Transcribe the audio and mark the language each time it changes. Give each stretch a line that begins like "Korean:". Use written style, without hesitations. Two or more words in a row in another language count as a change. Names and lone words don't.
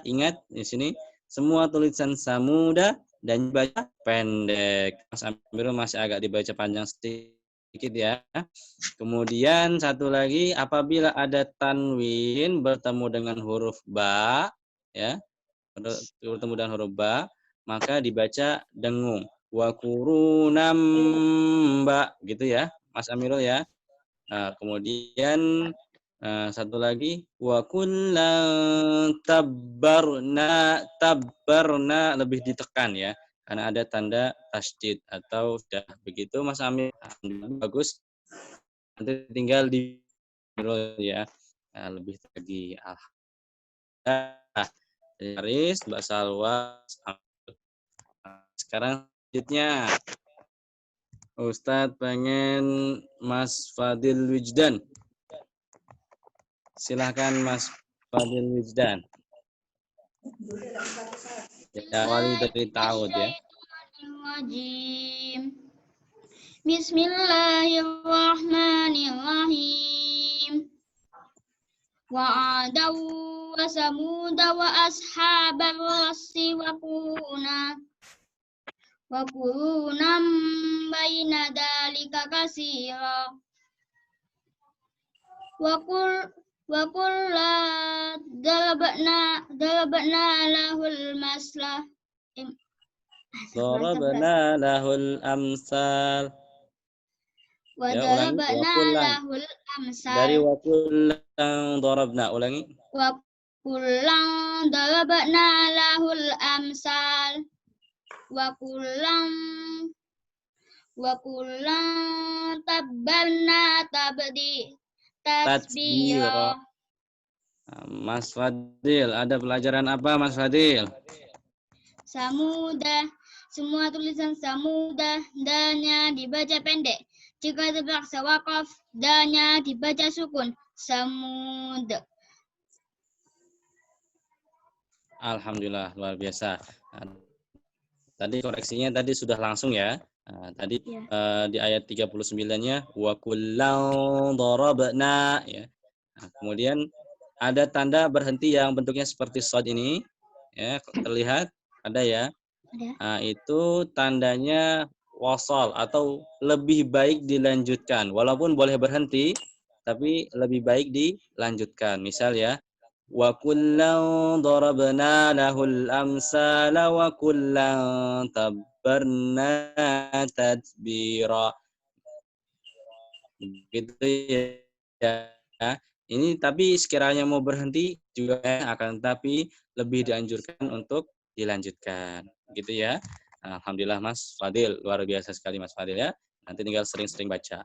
Indonesian: Ingat di sini semua tulisan samuda dan dibaca pendek. Mas Amirul masih agak dibaca panjang sedikit ya. Kemudian satu lagi, apabila ada tanwin bertemu dengan huruf ba, ya, bertemu dengan huruf ba, maka dibaca dengung.
Arabic: وقرونا ب,
Indonesian: gitu ya, Mas Amirul ya. Nah, kemudian satu lagi,
Arabic: وكلا تبرنا
Indonesian: lebih ditekan ya, karena ada tanda tasydid atau sudah begitu Mas Amir. Bagus. Nanti tinggal di ya. Nah, lebih lagi. Haris, Mbak Salwa. Sekarang selanjutnya Ustadz pengen Mas Fadil Wijdan. Silahkan Mas Fadil Wijdan. Ya, awali dari ta'awud ya.
Arabic: بسم الله الرحمن الرحيم. وعادا وثمود وأصحاب الرس وقرونا بين ذلك كثيرا. وكلا ضربنا له المثل. ضربنا له الأمثال. و
Indonesian: Ya, ulangi.
Arabic: ضربنا له الأمثال.
Indonesian: Dari
Arabic: وكلا ضربنا,
Indonesian: ulangi.
Arabic: وكلا ضربنا له الأمثال. وكلا تبلنا تسبيرا.
Indonesian: Mas Fadil, ada pelajaran apa Mas Fadil? Samudah. Semua tulisan samudah dannya dibaca pendek. Jika terpaksa waqaf dannya dibaca sukun. Samud. Alhamdulillah, luar biasa. Tadi koreksinya tadi sudah langsung ya. Tadi di ayat 39-nya
Arabic: وكلا ضربنا
Indonesian: ya. Kemudian ada tanda berhenti yang bentuknya seperti shad ini ya, terlihat ada ya. Itu tandanya wasal atau lebih baik dilanjutkan. Walaupun boleh berhenti tapi lebih baik dilanjutkan. Misal ya,
Arabic: وكلا ضربنا له الأمثال وكلا تبرنا تتبيرا.
Indonesian: Gitu ya. Ini tapi sekiranya mau berhenti juga akan, tapi lebih dianjurkan untuk dilanjutkan. Gitu ya. Alhamdulillah Mas Fadil, luar biasa sekali Mas Fadil ya. Nanti tinggal sering-sering baca.